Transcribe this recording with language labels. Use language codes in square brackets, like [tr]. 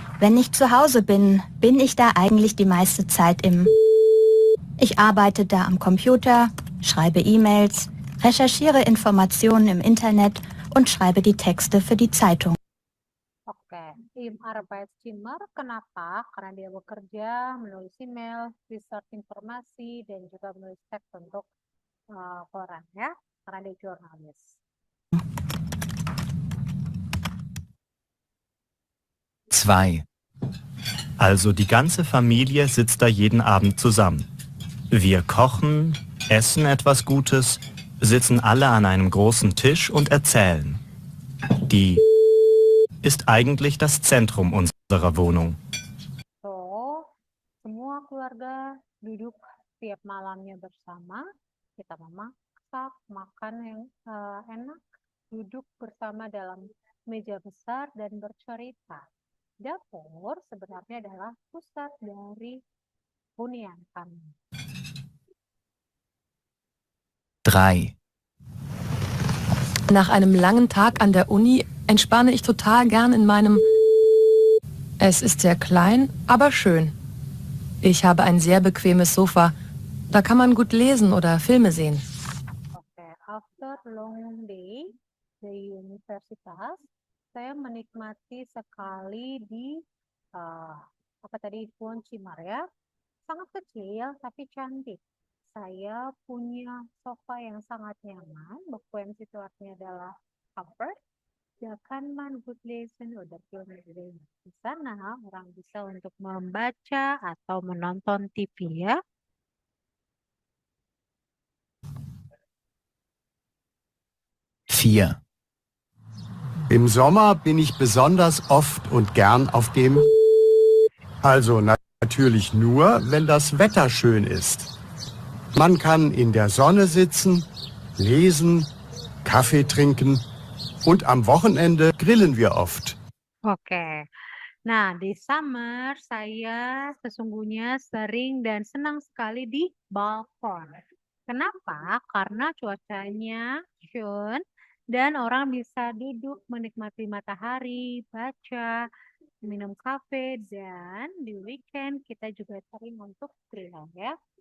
[de] Wenn ich zu Hause bin, bin ich da eigentlich die meiste Zeit im... Ich arbeite da am Computer, schreibe E-Mails, recherchiere Informationen im Internet und schreibe die Texte für die Zeitung. Oke, im Arbeitszimmer, [id] kenapa? Karena dia bekerja, menulis email, research informasi, dan juga menulis teks untuk koran ya, karena dia jurnalis. 2. [de] Also die ganze Familie sitzt da jeden Abend zusammen. Wir kochen, essen etwas Gutes, sitzen alle an einem großen Tisch und erzählen. Die ist eigentlich das Zentrum unserer Wohnung. [id] So, semua keluarga duduk tiap malamnya bersama, kita memasak, makan yang enak, duduk bersama dalam meja besar dan bercerita. Dapur sebenarnya adalah pusat dari hunian kami. 3. [de] Nach einem langen Tag an der Uni entspanne ich total gern in meinem... Es ist sehr klein, aber schön. Ich habe ein sehr bequemes Sofa. Da kann man gut lesen oder Filme sehen. [id] Okay, [en] after long day [id] di universitas, saya menikmati sekali di apa tadi Pohon Cimar ya, sangat kecil tapi cantik. Saya punya sofa yang sangat nyaman, bequem itu artinya adalah comfort. [de] Da kann man gut lesen oder Filme sehen. [id] Di sana orang bisa untuk membaca atau menonton TV ya. 4. [de] Im Sommer bin ich besonders oft und gern auf dem... Also natürlich nur, wenn das Wetter schön ist. Man kann in der Sonne sitzen, lesen, Kaffee trinken und am Wochenende grillen wir oft. Oke. [id] Nah, di summer saya sesungguhnya sering dan senang sekali di balkon. Kenapa? Karena cuacanya schön dan orang bisa duduk menikmati matahari, baca, minum kafe, dan di weekend kita juga sering untuk grill ya.